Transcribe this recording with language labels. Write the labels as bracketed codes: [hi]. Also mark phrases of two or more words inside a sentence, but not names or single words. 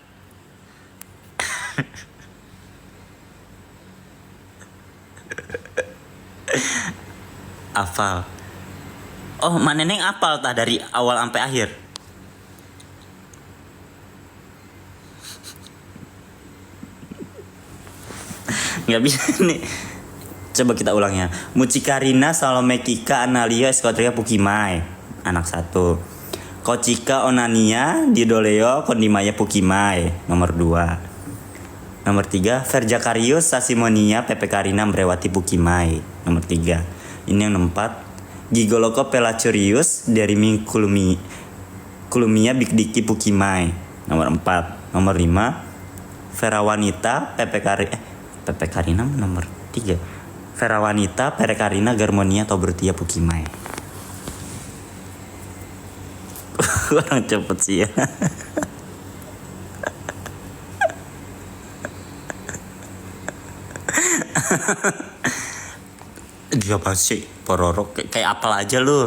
[id] Hafal. Oh, mana Neneng hafal tah dari awal sampai akhir. Nggak bisa nih. Coba kita ulangnya. Mucikarina, Salome Kika, Analia, Eskotria, Pukimai. Anak 1. Kochika, Onania, Didoleo, Kondimaya, Pukimai. Nomor 2. Nomor 3. Verjakarius, Sasimonia, Pepe Karina, Mrewati, Pukimai. Nomor 3. Ini yang 4. Gigoloko, Pelacurius, Derimi, Kulumia, Bigdiki, Pukimai. Nomor 4. Nomor 5. Ferawanita, Pepe Karina nomor 3. Ferawanita, Perekarina, Germonia, Tobrutia, Pukimai. Orang cepet sih ya. Dia pasti Pororo kayak apel aja lu.